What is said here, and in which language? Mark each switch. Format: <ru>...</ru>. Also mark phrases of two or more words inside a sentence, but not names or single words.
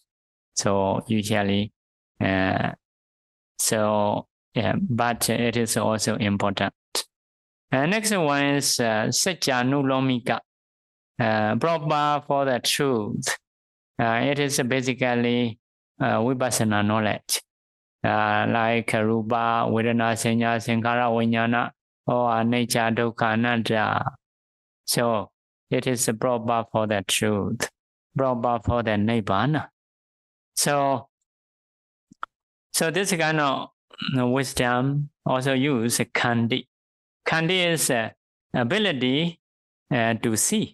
<en>So usually, so yeah, but it is also important. Next one is Satyanulomika, proper for the truth. It is basically Vipassana knowledge. Like</en> <pi>Rupa, Vedana, Sanya, Sankara, Vijnana, or Anicca, Dukkha, Anatta.</pi> <en>So it is proper for the truth, proper for the Nibbana. So this kind of wisdom also use Khandi. Khandi is ability to see.</en>